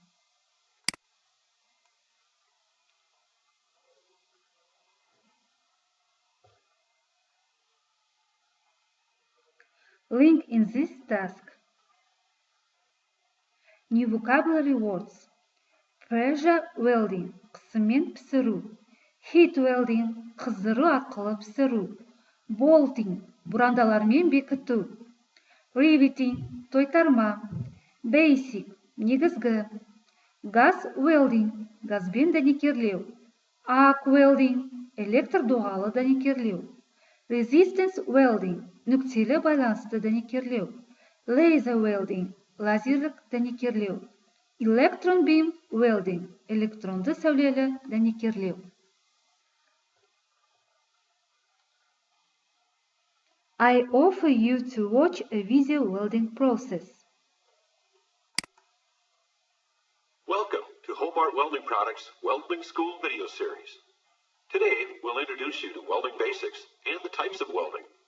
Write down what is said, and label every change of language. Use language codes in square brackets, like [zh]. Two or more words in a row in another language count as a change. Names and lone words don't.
[en] Link in this task. New vocabulary words. Pressure welding, [kk] қысыммен пісіру. [en] Heat welding, [kk] қыздыру арқылы пісіру. Bolting, бұрандалармен бекіту. Riveting, тойтарма. Basic, негізгі. [en] Gas welding, [kk] газбен дәнекерлеу. [en] Arc welding, [kk] электр доғалы дәнекерлеу. [en] Resistance welding, [kk] нүктелі байланысты дәнекерлеу. [en] Laser welding, [kk] лазерлік дәнекерлеу. [en] Electron beam welding, [kk] электронды сәулелі дәнекерлеу. [en] I offer you to watch a video welding process. Welcome to Hobart Welding Products Welding School video series. Today, we'll introduce you to welding basics and the types of welding.